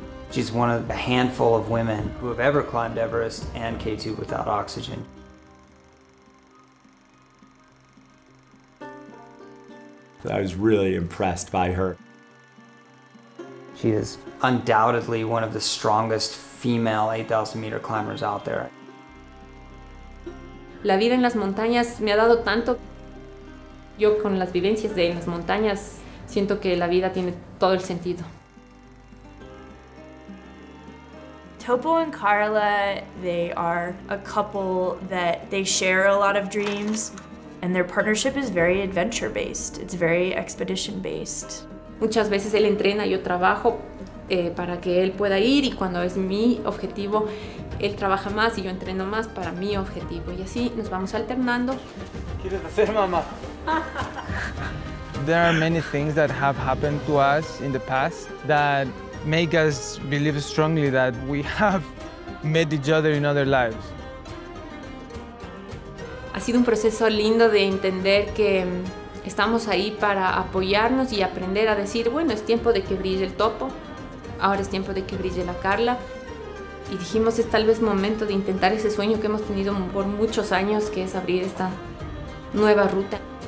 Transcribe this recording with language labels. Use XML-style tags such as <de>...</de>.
<en>She's one of the handful of women who have ever climbed Everest and K2 without oxygen. I was really impressed by her. She is undoubtedly one of the strongest female 8,000 meter climbers out there.</en> <es>La vida en las montañas me ha dado tanto. Yo con las vivencias de las montañas siento que la vida tiene todo el sentido.</es> <en>Topo and Carla, they are a couple that they share a lot of dreams, and their partnership is very adventure-based. It's very expedition-based.</en> <es>Muchas veces él entrena, yo trabajo para que él pueda ir, y cuando es mi objetivo, él trabaja más y yo entreno más para mi objetivo. Y así nos vamos alternando. ¿Quieres hacer, mamá?</es> <en>There are many things that have happened to us in the past that make us believe strongly that we have met each other in other lives.</en> <es>Ha sido un proceso lindo de entender que estamos ahí para apoyarnos y aprender a decir, bueno, es tiempo de que brille el Topo, ahora es tiempo de que brille la Carla. Y dijimos, es tal vez momento de intentar ese sueño que hemos tenido por muchos años, que es abrir esta nueva ruta.</es>